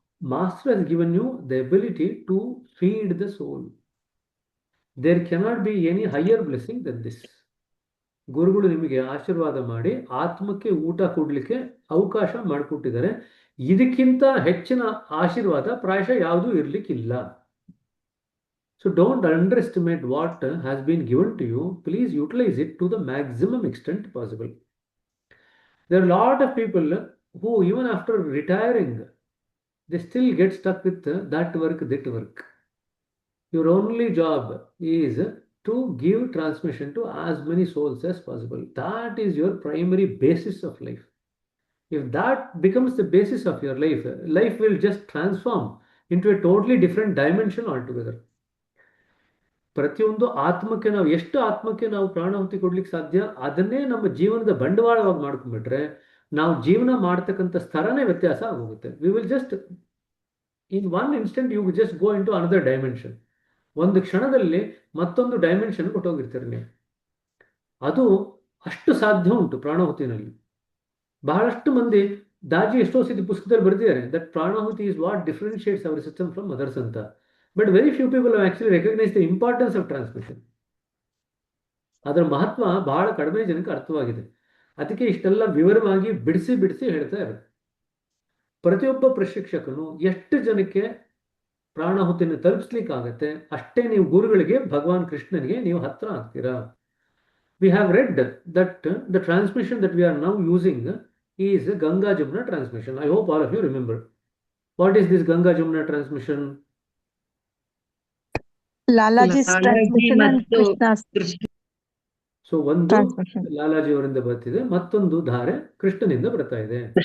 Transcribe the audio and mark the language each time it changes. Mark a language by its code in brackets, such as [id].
[en] Master has given you the ability to feed the soul. There cannot be any higher blessing than this. [kn] ಗುರುಗಳು ನಿಮಗೆ ಆಶೀರ್ವಾದ ಮಾಡಿ ಆತ್ಮಕ್ಕೆ ಊಟ ಕೊಡ್ಲಿಕ್ಕೆ ಅವಕಾಶ ಮಾಡಿಕೊಟ್ಟಿದ್ದಾರೆ. ಇದಕ್ಕಿಂತ ಹೆಚ್ಚಿನ ಆಶೀರ್ವಾದ ಪ್ರಾಯಶಃ ಯಾವುದೂ ಇರಲಿಕ್ಕಿಲ್ಲ. [en] So don't underestimate what has been given to you. Please utilize it to the maximum extent possible. There are a lot of people who even after retiring, they still get stuck with that work, that work. Your only job is to give transmission to as many souls as possible. That is your primary basis of life. If that becomes the basis of your life, life will just transform into a totally different dimension altogether. [kn] ಪ್ರತಿಯೊಂದು ಆತ್ಮಕ್ಕೆ ನಾವು ಎಷ್ಟು ಆತ್ಮಕ್ಕೆ ನಾವು ಪ್ರಾಣಾಹುತಿ ಕೊಡ್ಲಿಕ್ಕೆ ಸಾಧ್ಯ ಅದನ್ನೇ ನಮ್ಮ ಜೀವನದ ಬಂಡವಾಳವಾಗಿ ಮಾಡ್ಕೊಂಡ್ಬಿಟ್ರೆ ನಾವು ಜೀವನ ಮಾಡ್ತಕ್ಕಂಥ ಸ್ತರನೇ ವ್ಯತ್ಯಾಸ ಆಗೋಗುತ್ತೆ. [en] We will just in one instant you just go in to another dimension. [kn] ಒಂದು ಕ್ಷಣದಲ್ಲಿ ಮತ್ತೊಂದು ಡೈಮೆನ್ಷನ್ ಕೊಟ್ಟೋಗಿರ್ತೀರಿ ನೀವು. ಅದು ಅಷ್ಟು ಸಾಧ್ಯ ಉಂಟು ಪ್ರಾಣಾಹುತಿನಲ್ಲಿ. ಬಹಳಷ್ಟು ಮಂದಿ ದಾಜಿ ಎಷ್ಟೋ ಸತಿ ಪುಸ್ತಕದಲ್ಲಿ ಬರೆದಿದ್ದಾರೆ [en] that Pranahuti is what differentiates our system from others [kn] ಅಂತ. [en] But very few people actually recognise the importance of transmission. [kn] ಅದರ ಮಹತ್ವ ಬಹಳ ಕಡಿಮೆ ಜನಕ್ಕೆ ಅರ್ಥವಾಗಿದೆ. ಅದಕ್ಕೆ ಇಷ್ಟೆಲ್ಲ ವಿವರವಾಗಿ ಬಿಡಿಸಿ ಬಿಡಿಸಿ ಹೇಳ್ತಾ ಇರೋದು. ಪ್ರತಿಯೊಬ್ಬ ಪ್ರಶಿಕ್ಷಕನು ಎಷ್ಟು ಜನಕ್ಕೆ ಪ್ರಾಣಾಹುತಿಯನ್ನು ತಲುಪಿಸ್ಲಿಕ್ಕಾಗತ್ತೆ ಅಷ್ಟೇ ನೀವು ಗುರುಗಳಿಗೆ ಭಗವಾನ್ ಕೃಷ್ಣನಿಗೆ ನೀವು ಹತ್ರ ಆಗ್ತೀರಾ. [en] We have read that the transmission that we are now using is Ganga Jamuna transmission. I hope all of you remember what is this Ganga Jamuna transmission. Lalaji's transmission and Krishna's [kn] so ಒಂದು [en] transmission. [kn] ಲಾಲಾಜಿ ಅವರಿಂದ ಬರ್ತಿದೆ, ಮತ್ತೊಂದು ಧಾರೆ ಕೃಷ್ಣನಿಂದ ಬರ್ತಾ ಇದೆ.